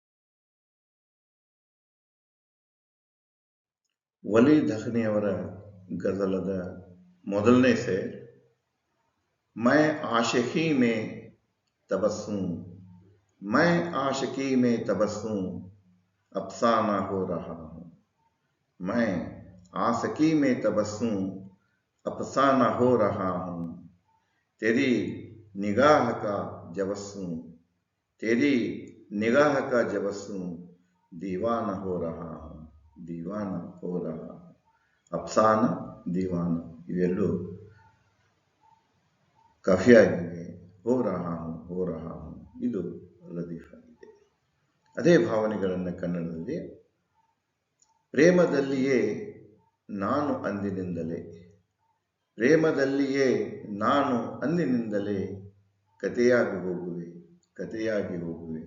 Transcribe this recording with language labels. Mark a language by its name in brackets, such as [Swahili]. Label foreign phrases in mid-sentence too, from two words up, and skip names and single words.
[Kannada] ವಲಿ ದಖನಿಯವರ ಗಜಲದ ಮೊದಲನೇ ಸೇರ್, [Urdu] میں عاشقی میں تبسم، میں عاشقی میں تبسم افسانہ ہو رہا ہوں. میں عاشقی میں تبسم افسانہ ہو رہا ہوں. تیری نگاہ کا جبسم، تیری نگاہ کا جبسم دیوانہ ہو رہا ہوں، دیوانہ ہو رہا ہوں. [Kannada] ಅಫ್ಸಾನ, ದೀವಾನ ಇವೆರಡು ಕಾಫಿಯಾಗಿವೆ. [Urdu] ہو رہا ہوں، ہو رہا ہوں [Kannada] ಇದು ಲತೀಫ್ ಆಗಿದೆ. ಅದೇ ಭಾವನೆಗಳನ್ನು ಕನ್ನಡದಲ್ಲಿ, ಪ್ರೇಮದಲ್ಲಿಯೇ ನಾನು ಅಂದಿನಿಂದಲೇ, ಪ್ರೇಮದಲ್ಲಿಯೇ ನಾನು ಅಂದಿನಿಂದಲೇ ಕಥೆಯಾಗಿ ಹೋಗುವೆ, ಕಥೆಯಾಗಿ ಹೋಗುವೆ.